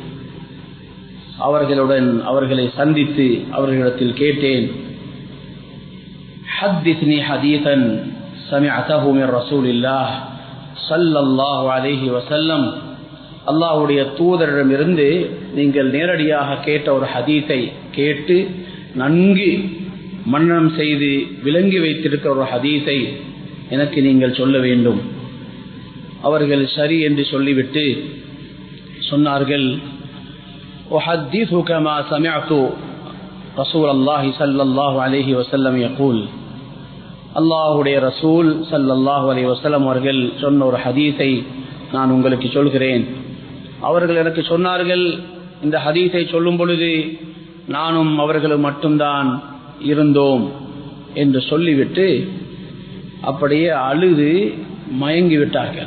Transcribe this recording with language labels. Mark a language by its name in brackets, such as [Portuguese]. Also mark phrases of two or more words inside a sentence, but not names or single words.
[Tamil] அவர்களை சந்தித்து அவர்களிடத்தில் கேட்டேன், [Arabic] حدثني حديثا سمعته من رسول الله صلى الله عليه وسلم, [Tamil] அல்லாஹ்வுடைய தூதரிடமிருந்து நீங்கள் நேரடியாக கேட்ட ஒரு ஹதீஸை கேட்டு நன்கு மன்னனம் செய்து விளங்கி வைத்திருக்கிற ஒரு ஹதீஸை எனக்கு நீங்கள் சொல்ல வேண்டும். அவர்கள் சரி என்று சொல்லிவிட்டு சொன்னார்கள், [Arabic] أحدثك ما سمعت رسول الله صلى الله عليه وسلم يقول, [Tamil] அல்லாஹ்வுடைய ரசூல் [Arabic] صلى الله عليه وسلم [Tamil] அவர்கள் சொன்ன ஒரு ஹதீஸை நான் உங்களுக்கு சொல்கிறேன். அவர்கள் எனக்கு சொன்னார்கள், இந்த ஹதீஸை சொல்லும் பொழுது நானும் அவர்களும் மட்டும்தான் இருந்தோம் என்று சொல்லிவிட்டு அப்படியே அழுது மயங்கிவிட்டார்கள்.